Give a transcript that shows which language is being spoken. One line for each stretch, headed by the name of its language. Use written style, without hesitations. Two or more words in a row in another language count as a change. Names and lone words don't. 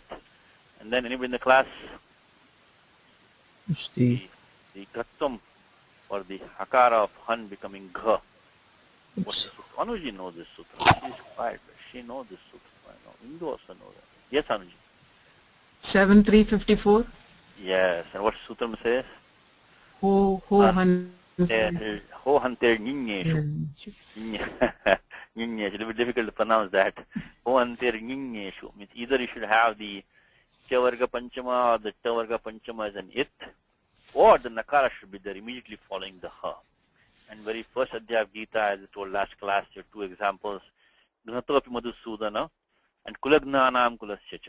English: And then anybody in the class? The Gattam, or the Hakara of Han becoming Gha. What's the sutra? Anuji knows this sutra. She's quiet, but she knows this sutra. I know. Indu also knows that. Yes, Anuji. 7354. Yes. And what sutram says?
Sanskrit: Ho han. Ho hanter ninyeshu. Ninyeshu.
English: It's a little bit difficult to pronounce that.
Sanskrit: Ho hanter ninyeshu
English: means either you should have the
Sanskrit: Chavarga Panchama
English: or the
Sanskrit: Tavarga Panchama
English: as an it, or the Nakara should be there immediately following the Ha. And very first Adhyaya of Gita, as I told last class, there are two examples,
Sanskrit: Gnatopi Madhusudana
English: and
Sanskrit: Kulagnanam Kulasyacha.